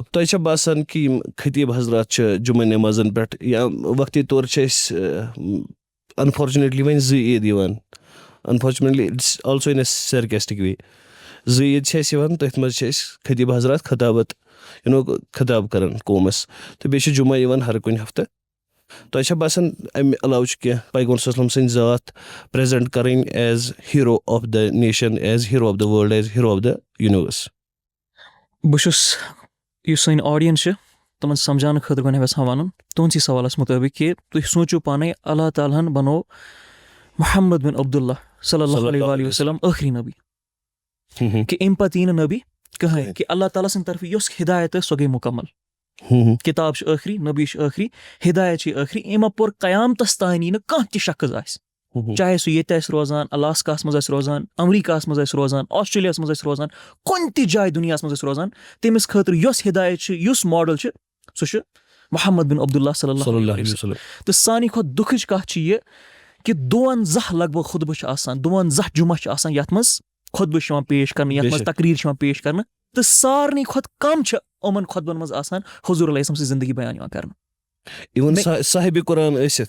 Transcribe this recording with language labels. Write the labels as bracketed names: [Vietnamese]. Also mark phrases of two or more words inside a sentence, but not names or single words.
[Kashmiri] تۄہہِ چھا باسان کہِ یِم خطیٖب حضرات چھِ جُمعہ نٮ۪مازَن پٮ۪ٹھ یا وقتی طور چھِ أسۍ اَنفارچُنیٹلی وۄنۍ 2 عیٖد یِوان اَنفارچُنیٹلی [English] it's also in a sarcastic way [Kashmiri] 2 عیٖد چھِ اَسہِ یِوان تٔتھۍ منٛز چھِ أسۍ خطیٖب حضرات خطاب کَران قومَس تہٕ بیٚیہِ چھِ جُمعہ یِوان ہر کُنہِ ہفتہٕ تۄہہِ چھا باسان اَمہِ علاوٕ چھُ کینٛہہ پیغمبر صلی اللہ علیہ وسلم سٕنٛدۍ ذات پرٛزَنٹ کَرٕنۍ [English] as hero of the nation, as hero of the world, as hero of the universe? [Kashmiri] بہٕ چھُس یُس سٲنۍ آڈینٕس چھِ تِمن سمجھاونہٕ خٲطرٕ گۄڈٕ یژھان وَنُن تُہنٛدسٕے سوالَس مُطٲبِق کہِ تُہۍ سوٗنٛچِو پانے اللہ تعالیٰ ہن بنوو محمد بن عبداللہ صلی اللہ علیہ وسلم ٲخری نبی کہِ اَمہِ پتہٕ یی نہٕ نبی کٕہٕنۍ, کہِ اللہ تعالیٰ سٕنٛدِ طرفہٕ یۄس ہِدایت ٲس سۄ گٔے مُکمل. کِتاب چھِ ٲخری, نبی چھِ ٲخری, ہِدایت چھِ ٲخری. اَمہِ اَپور قیامتس تانۍ یی نہٕ کانٛہہ تہِ شخص آسہِ, چاہے سُہ ییٚتہِ آسہِ روزان, الاسکاہس منٛز آسہِ روزان, امریکاہس منٛز آسہِ روزان, آسٹریلیاہس منٛز آسہِ روزان, کُنہِ تہِ جایہِ دُنیاہس منٛز آسہِ روزان, تٔمِس خٲطرٕ یۄس ہِدایت چھِ, یُس ماڈل چھِ, سُہ چھُ محمد بن عبداللہ صلی اللہ علیہ وسلم. تہٕ ساروی کھۄتہٕ دُکھٕچ کَتھ چھِ یہِ کہِ 52 لگ بگ خُطبہٕ چھِ آسان, 52 جُمعہ چھِ آسان یَتھ منٛز خُطبہٕ چھِ یِوان پیش کرنہٕ, یَتھ منٛز تقریٖر چھِ یِوان پیش کرنہٕ, تہٕ سارنٕے کھۄتہٕ کم چھِ یِمن خُطبن منٛز آسان حضوٗر علیہ سٕنٛز زندگی بیان یِوان کرنہٕ. صاحبِ قرآن ٲسِتھ,